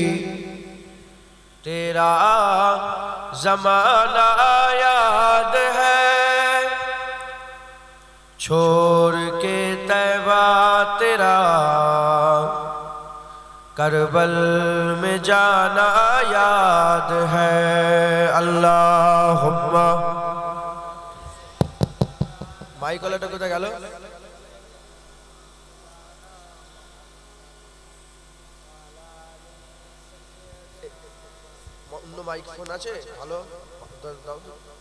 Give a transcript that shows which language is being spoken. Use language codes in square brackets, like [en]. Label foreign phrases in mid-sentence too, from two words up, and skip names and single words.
[ur] تیرا زمانہ یاد ہے، چھوڑ کے طیبہ تیرا کربل میں جانا یاد ہے۔ [bn] আল্লাহুম্মা মাইক ওয়ালাটা কোথায় গেল? অন্য মাইক ফোন আছে? ভালো দাও তো।